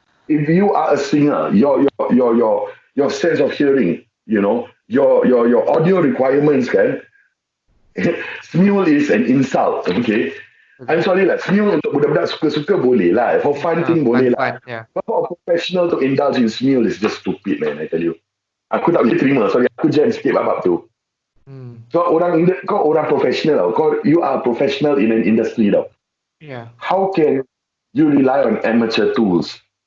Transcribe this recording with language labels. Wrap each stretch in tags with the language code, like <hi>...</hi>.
<en>If you are a singer, your sense of hearing, you know, your audio requirements kan, smule is an insult, okay? I'm sorry lah,</en> <ms>smule untuk budak-budak suka-suka boleh lah.</ms> <en>For fun thing</en> <ms>boleh lah.</ms> <en>Yeah. But for a professional to indulge in smule is just stupid, man, I tell you.</en> <ms>Aku tak boleh terima, sorry, aku jam sikit bab tu. So kau orang professional tau.</ms> <en>You are professional in an industry tau. Yeah. How can you rely on amateur tools?</en>